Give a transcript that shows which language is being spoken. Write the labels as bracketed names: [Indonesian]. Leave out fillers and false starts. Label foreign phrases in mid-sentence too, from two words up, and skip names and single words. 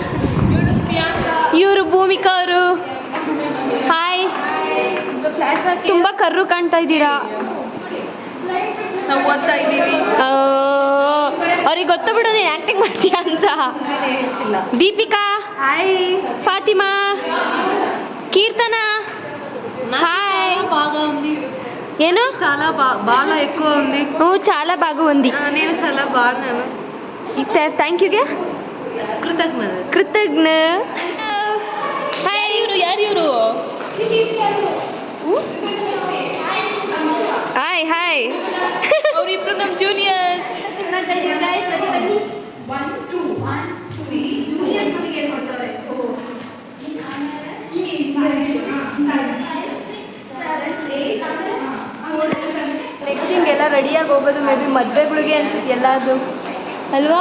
[Kannada] ಇವರು ಭೂಮಿಕಾ ಅವರು. ಹಾಯ್. ತುಂಬ ಕರ್ರು ಕಾಣ್ತಾ ಇದ್ದೀರಾ. ನಾವು ಓದ್ತಾ ಇದ್ದೀವಿ. ಅವ್ರಿಗೆ ಗೊತ್ತು ಬಿಡು ನೀನು ಆ್ಯಕ್ಟಿಂಗ್ ಮಾಡ್ತೀಯ ಅಂತ. ದೀಪಿಕಾ. ಹಾಯ್. ಫಾತಿಮಾ. ಕೀರ್ತನ. [Telugu] హాయ్. బాగా ఉంది. [Kannada] ಏನು? [Telugu] చాలా బాగా ఎక్కువ ఉంది. చాలా బాగా ఉంది. నేను చాలా బాగున్నాను. [Kannada] ಥ್ಯಾಂಕ್ ಯುಗೆ ಕೃತಜ್ಞ. ಯಾರು ಇವರು? ಹಾಯ್ ಹಾಯ್. ಅವರಿಬ್ರು ನಮ್ಮ ಜೂನಿಯರ್ಸ್. ನೆಕ್ಸ್ಟ್ ಹಿಂಗೆಲ್ಲ ರೆಡಿಯಾಗಿ ಹೋಗೋದು ಮೇ ಬಿ ಮದುವೆಗಳಿಗೆ ಅನ್ಸುತ್ತೆ ಎಲ್ಲಾದ್ರು ಅಲ್ವಾ?